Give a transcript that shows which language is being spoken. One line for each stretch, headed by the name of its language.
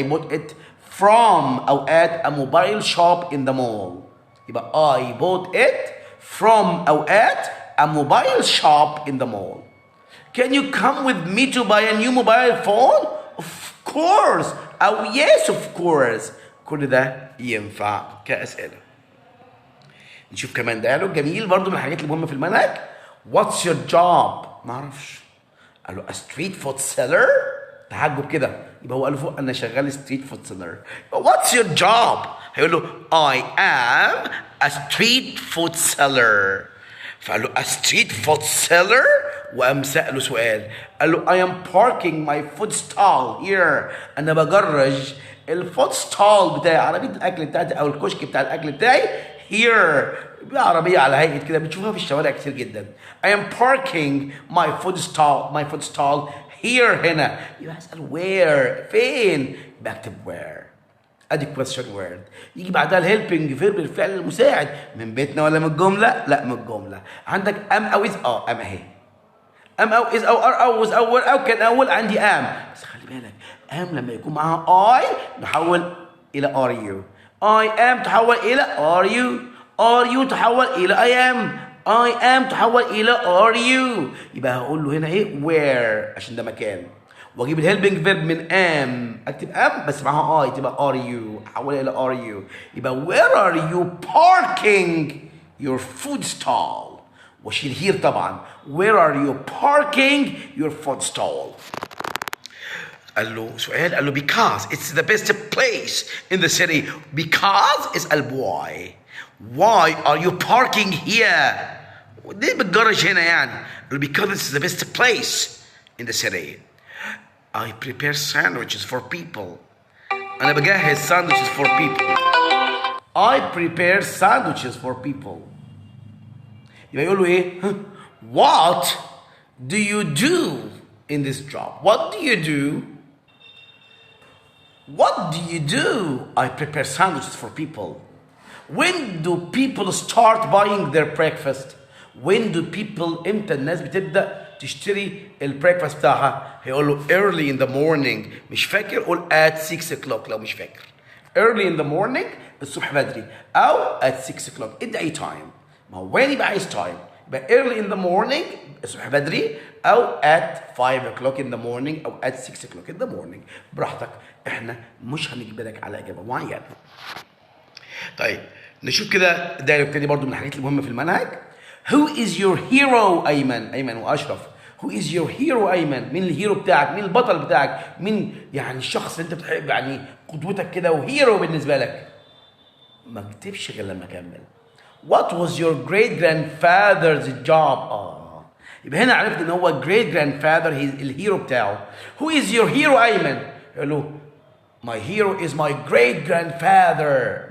English: I bought it from أو at a mobile shop in the mall. يبقى I bought it from أو at a mobile shop in the mall. Can you come with me to buy a new mobile phone? Of course. أو yes of course.
Arabic: كل ده ينفع كأسئلة. نشوف كمان ديالوج جميل برضو من الحاجات المهمة في المنهج.
English: What's your job؟
Arabic: معرفش. قال له
English: a street food seller.
Arabic: تعجب كده، يبقى هو قال له فوق انا شغال ستريت فود سيلر.
English: What's your job؟ هيقول له I am a street food seller. فقال له a street food seller،
Arabic: وقام سأله سؤال، قال له
English: I am parking my food stall here.
Arabic: انا بجرج الفود ستال بتاعي، عربية الاكل بتاعتي او الكشك بتاع الاكل بتاعي here، بعربية على هيئة كده بتشوفها في الشوارع كتير جدا.
English: I am parking my food stall here هنا.
Arabic: يبقى هسأل where فين؟ بكتب where. ادي question word. يجي بعدها الهيلبنج فيرب الفعل المساعد من بيتنا ولا من الجملة؟ لا من الجملة. عندك am أو is am اهي. am أو is أو are أو was أو were أو كان أول عندي am. بس خلي بالك am لما يكون معاها I نحول إلى are you.
English: I am تحول إلى are you. are you تحول إلى I am. I am تحول إلى are you.
Arabic: يبقى هقول له هنا إيه where عشان ده مكان، وأجيب الهيلبنج فيرب من am، أكتب am بس معاها I تبقى are you، أحولها إلى are you.
English: يبقى where are you parking your food stall؟ وأشيل here طبعا. where are you parking your food stall؟
Arabic: قال له سؤال، قال له
English: because it's the best place in the city. because اسأل why. why are you parking here؟
Arabic: ليه بتجرج هنا يعني؟
English: because it's the best place in the city. I prepare sandwiches for people.
Arabic: أنا بجهز
English: sandwiches for people. I prepare sandwiches for people.
Arabic: يبقى يقول له إيه؟
English: What do you do in this job? What do you do? What do you do? I prepare sandwiches for people. When do people start buying their breakfast?
Arabic: When do people امتى الناس بتبدأ تشتري البريكفاست بتاعها؟ هيقول له
English: early in the morning.
Arabic: مش فاكر قول at 6 o'clock لو مش فاكر.
English: early in the morning
Arabic: الصبح بدري أو
English: at 6 o'clock.
Arabic: ادي أي time.
English: ما هو وين يبقى عايز time؟ يبقى early in the morning
Arabic: الصبح بدري
English: أو at 5 o'clock in the morning أو at 6 o'clock in the morning.
Arabic: براحتك، احنا مش هنجبرك على إجابة معينة. طيب نشوف كده دايلوج تاني برضو من الحاجات المهمة في المنهج.
English: Who is your hero أيمن؟ أيمن وأشرف. Who is your hero
Arabic: أيمن؟ مين الهيرو بتاعك؟ مين البطل بتاعك؟ مين يعني الشخص اللي أنت بتحب يعني قدوتك كده وهيرو بالنسبة لك؟ ما اكتبش غير لما أكمل.
English: What was your great grandfather's job؟
Arabic: يبقى هنا عرفت إن هو
English: great grandfather الهيرو بتاعه. Who is your hero أيمن؟
Arabic: يقول له
English: My hero is my great grandfather.